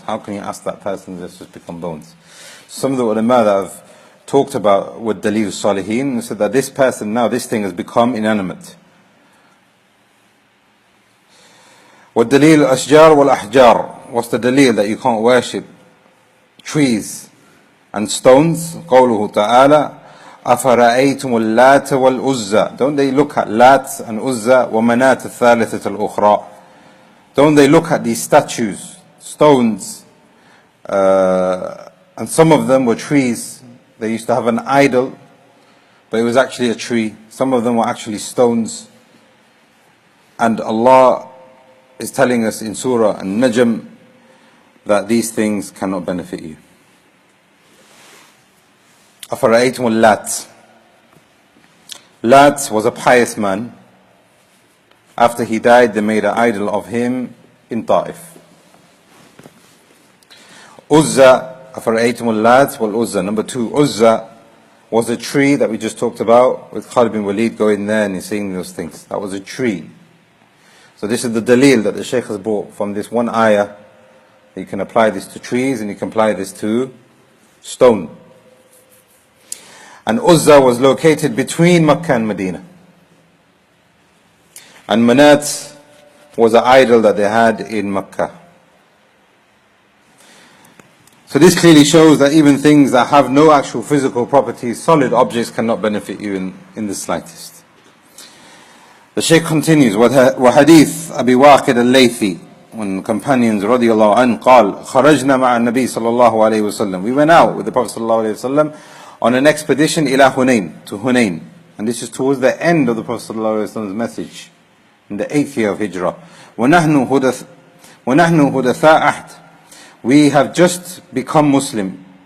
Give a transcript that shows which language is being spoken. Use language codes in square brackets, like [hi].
[en] How can you ask that person to just become bones? Some of the ulama that have talked about with Dalil Salihin said that this person now, this thing has become inanimate. What Dalil Ashjar wal Ahjar? What's the Dalil that you can't worship trees and stones? [ar] قوله تعالى أفرأيتم اللات والعزى. [en] Don't they look at Lat and Uzza [ar] ومنات الثالثة الأخرى? [en] Don't they look at these statues, stones, and some of them were trees. They used to have an idol, but it was actually a tree. Some of them were actually stones. And Allah is telling us in Surah An-Najm that these things cannot benefit you. [ar] أَفَرَأَيْتُمُ اللَّاتِ. [en] Lat was a pious man. After he died, they made an idol of him in Ta'if. [ar] Uzza, أَفَرَأَيْتُمُ اللَّاتِ وَالْأُزَّى. [en] Number 2, Uzza was a tree that we just talked about, with Khalid bin Walid going there and he's saying those things. That was a tree. So this is the dalil that the Shaykh has brought from this one ayah. You can apply this to trees and you can apply this to stone. And Uzza was located between Makkah and Medina. And Manat was an idol that they had in Makkah. So this clearly shows that even things that have no actual physical properties, solid objects, cannot benefit you in the slightest. The Shaykh continues, [ar] وحديث أبي واقد الليثي, [en] when companions [ar] رضي الله عنه قال خرجنا مع النبي صلى الله عليه وسلم. [en] We went out with the Prophet [ar] صلى الله عليه وسلم [en] on an expedition [ar] إلى [en] Hunayn, to Hunayn. And this is towards the end of the Prophet [ar] صلى الله عليه وسلم's [en] message, in the 8th year of Hijrah. [ar] ونحن هدثاء عهد. [en] We have just become Muslim.